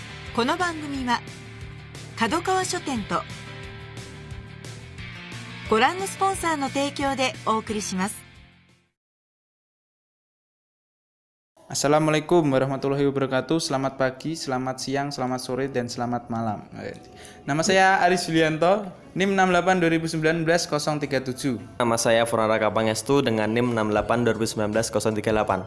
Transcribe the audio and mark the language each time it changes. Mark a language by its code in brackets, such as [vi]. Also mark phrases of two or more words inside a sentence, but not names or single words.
[ja] この番組は角川書店とご覧のスポンサーの提供でお送りします。 [ar] السلام عليكم ورحمة الله وبركاته. [id] Selamat pagi, selamat siang, selamat sore, dan selamat malam. Nama saya Aris Julianto, NIM 68 2019 037. Nama saya Furaraka Pangestu dengan NIM 68 2019 038.